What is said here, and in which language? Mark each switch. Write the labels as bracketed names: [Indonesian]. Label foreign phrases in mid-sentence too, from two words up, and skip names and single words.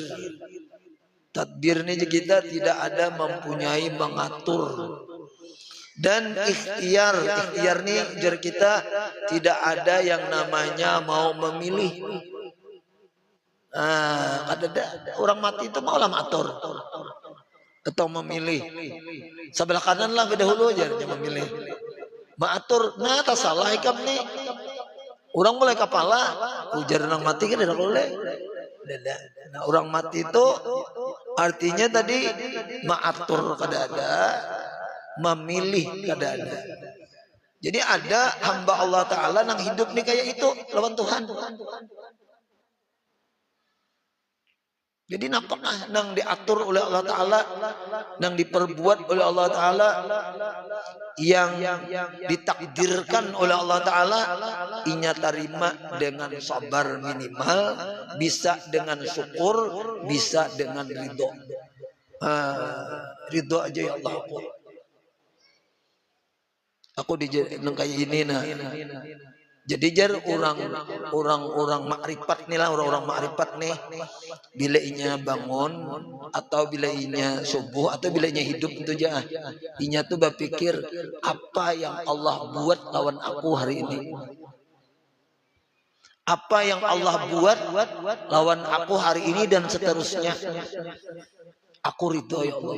[Banjar] Tadbir ini kita tidak ada mempunyai mengatur. Dan ikhtiar nih jar kita tidak ada yang namanya mau memilih. Ada orang mati itu mau lah atur atau memilih. Sebelah kanan lah dahulu aja memilih. Maatur, nah tak salah ikam nih. Orang mulai kepala, ujar orang mati kan tidak boleh. Nah, orang mati itu artinya tadi maatur kada ada, memilih kada ada. Jadi ada hamba Allah Ta'ala yang hidup nih kayak itu lawan Tuhan. Jadi nampaklah yang diatur oleh Allah Ta'ala, yang diperbuat oleh Allah Ta'ala, yang ditakdirkan oleh Allah Ta'ala, inya terima dengan sabar minimal, bisa dengan syukur, bisa dengan ridho. Ridho aja ya Allah. Aku di kayak ini nah. Jadi jar orang makrifat nih lah, orang makrifat nih, bila inya bangun atau bila inya subuh atau bila inya hidup itu aja, inya tuh berpikir apa yang Allah buat lawan aku hari ini, apa yang Allah buat lawan aku hari ini dan seterusnya, aku ridho ya Allah.